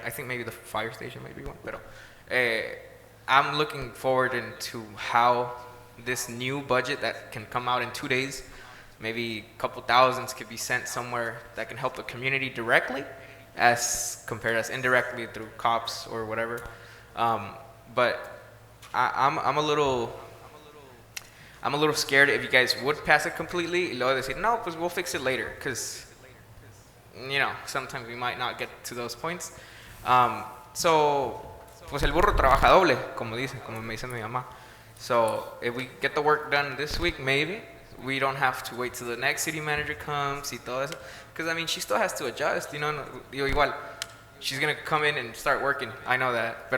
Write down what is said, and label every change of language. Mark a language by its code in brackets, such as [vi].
[en] I think maybe the fire station might be one, pero I'm looking forward into how this new budget that can come out in 2 days, maybe a couple thousands could be sent somewhere that can help the community directly as compared as indirectly through cops or whatever. But I'm a little scared if you guys would pass it completely [es] y luego decir, no, pues [en] we'll fix it later, because, you know, sometimes we might not get to those points. [es] So, pues el burro trabaja doble, como me dice mi mamá. [en] So, if we get the work done this week, maybe, we don't have to wait till the next city manager comes [es] y todo eso. [en] Because, I mean, she still has to adjust, you know, igual, she's going to come in and start working, I know that.